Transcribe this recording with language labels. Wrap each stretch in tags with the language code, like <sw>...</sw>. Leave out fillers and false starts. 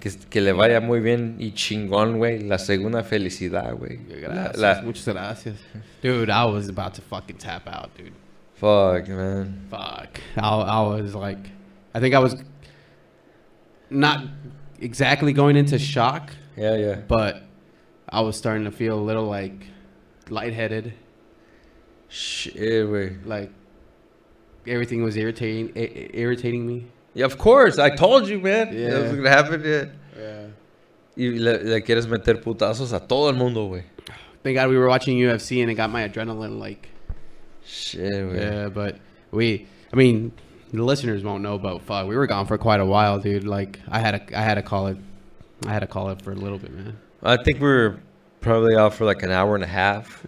<es>Que le vaya muy bien y chingón, güey. La segunda felicidad, güey. Gracias. Muchas gracias.</es> <en>Dude, I was about to fucking tap out, dude. Fuck, man. Fuck. I was like, I think I was not exactly going into shock, Yeah. but I was starting to feel a little like lightheaded. Shit, güey. Like everything was irritating me. Yeah, of course. I told you, man. Yeah. That was gonna happen. Yeah. Yeah.</en> <es>Y le quieres meter putazos a todo el mundo, güey.</es> <en>Thank God we were watching UFC and it got my adrenaline like. Shit, güey. Yeah, but I mean, the listeners won't know, but fuck, we were gone for quite a while, dude. Like I had to call it for a little bit, man. I think we were probably out for like an hour and a half.</en>